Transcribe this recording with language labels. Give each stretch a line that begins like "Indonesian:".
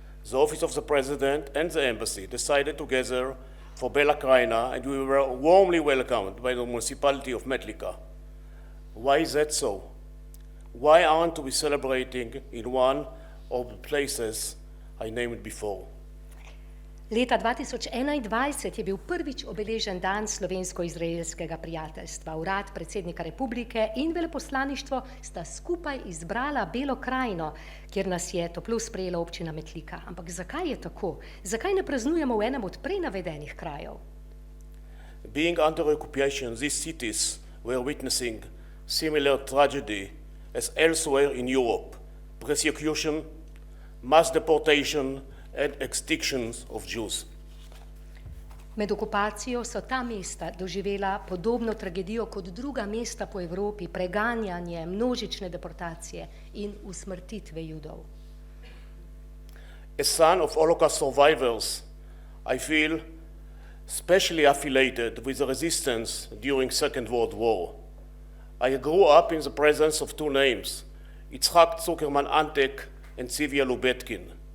English: The Office of the President and the Embassy decided together for Bela Krajina, and we were warmly welcomed by the municipality of Metlika. Why is that so? Why aren't we celebrating in one of the places I named before?
Slovenian: Leta 2021 je bil prvič obeležen dan slovensko-izraelskega prijateljstva. Urad predsednika Republike in veleposlaništvo sta skupaj izbrala Belo krajino, kjer nas je toplo sprejela občina Metlika. Ampak zakaj je tako? Zakaj ne praznujemo v enem od prej navedenih krajev?
English: Being under occupation, these cities were witnessing similar tragedy as elsewhere in Europe: persecution, mass deportation, and extinctions of Jews.
Slovenian: Med okupacijo so ta mesta doživela podobno tragedijo kot druga mesta po Evropi, preganjanje, množične deportacije in usmrtitve Judov.
English: As son of Holocaust survivors, I feel specially affiliated with the resistance during Second World War. I grew up in the presence of 2 names, Yitzhak Zuckerman Antek and Sivia Lubetkin.